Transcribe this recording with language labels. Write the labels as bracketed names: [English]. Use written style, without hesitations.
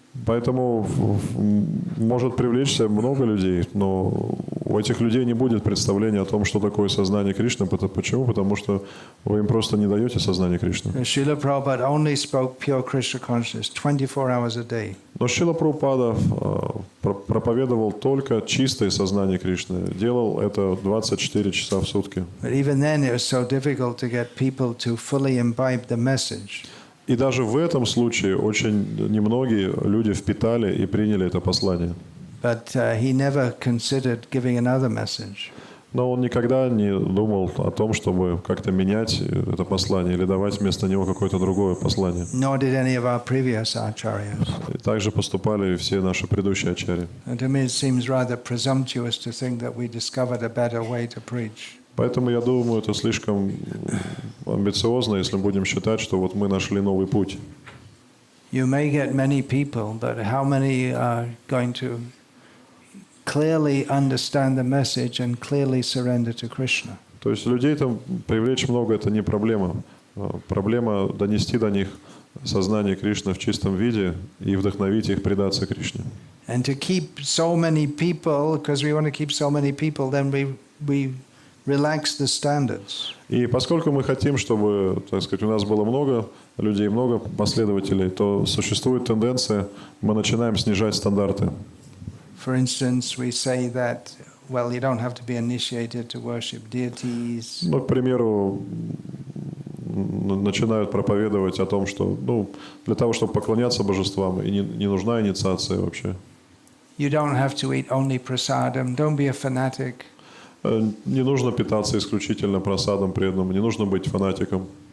[Russian] Поэтому может привлечься много людей, но у этих людей не будет представления о том, что такое сознание Кришны. Почему? Потому что вы им просто не даете сознание Кришны. [English] Srila Prabhupada only spoke pure Krishna consciousness 24 hours a day. [Russian] Но Шрила Прабхупада проповедовал только чистое сознание Кришны. Делал это 24 часа в сутки. [English] But even then it was so difficult to get people to fully imbibe the message. [Russian] И даже в этом случае очень немногие люди впитали и приняли это послание. [English] But he never considered giving another message. [Russian] Но он никогда не думал о том, чтобы как-то менять это послание или давать вместо него какое-то другое послание. [English] Nor did any of our previous acharyas. [Russian] И также поступали и все наши предыдущие ачарьи. [English] And to me it seems rather presumptuous to think that we discovered a better way to preach. [Russian] Поэтому я думаю, это слишком амбициозно, если будем считать, что вот мы нашли новый путь. [English] You may get many people, but how many are going to clearly understand the message and clearly surrender to Krishna? [Russian] То есть людей там привлечь много – это не проблема. Проблема донести до них сознание Кришны в чистом виде и вдохновить их предаться Кришне. [English] And to keep so many people, because we want to keep so many people, then we relax the standards. [Russian] И поскольку мы хотим, чтобы, так сказать, у нас было много людей, много последователей, то существует тенденция, мы начинаем снижать стандарты. [English] For instance, we say that, well, you don't have to be initiated to worship deities. [Russian] Ну, к примеру, начинают проповедовать о том, что для того, чтобы поклоняться божествам, и не нужна инициация вообще. [English] You don't have to eat only prasadam. Don't be a fanatic. [Russian] Не нужно питаться исключительно просадом преданным, не нужно быть фанатиком.